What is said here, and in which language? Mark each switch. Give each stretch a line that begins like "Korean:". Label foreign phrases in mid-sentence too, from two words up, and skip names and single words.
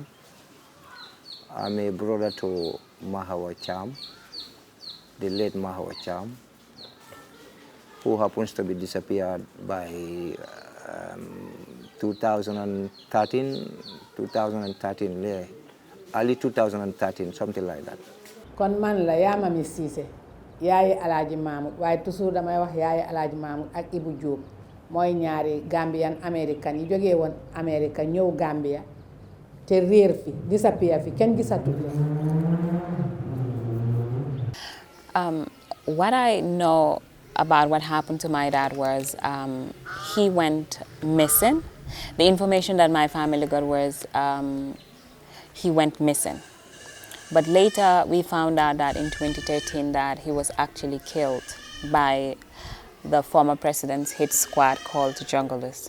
English: I'm a brother to Mahawa Cham, the late Mahawa Cham, who happens to be disappeared by 2013, early 2013, something like that.
Wolof: Kon man la yaa Mami Cissé yaayi Alaaji Mahmoud waaye toujours damay wax yaayi Alaaji Mahmoud ak Ibou Diop mooy ñaari
English: Gambian American
Wolof: yi jógee woon America ñëw Gambia te réer fi disappear fi kenn gisatu leen.
English: What I know about what happened to my dad was he went missing. The information that my family got was he went missing. But later we found out that in 2013 that he was actually killed by the former president's hit squad called the Junglers.